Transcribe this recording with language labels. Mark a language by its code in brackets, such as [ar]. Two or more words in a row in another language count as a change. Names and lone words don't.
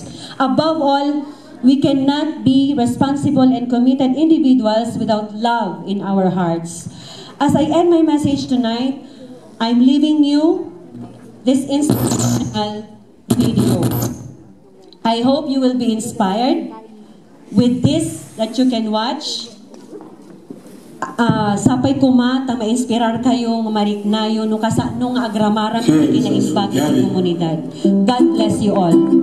[en] Above all, we cannot be responsible and committed individuals without love in our hearts. As I end my message tonight, I'm leaving you this inspirational video. I hope you will be inspired with this that you can watch. [ilo] Sapay kumata, ma-inspirar kayo, mariknayo, nung agramaran na kinaimbag sa komunidad. [en] God bless you all.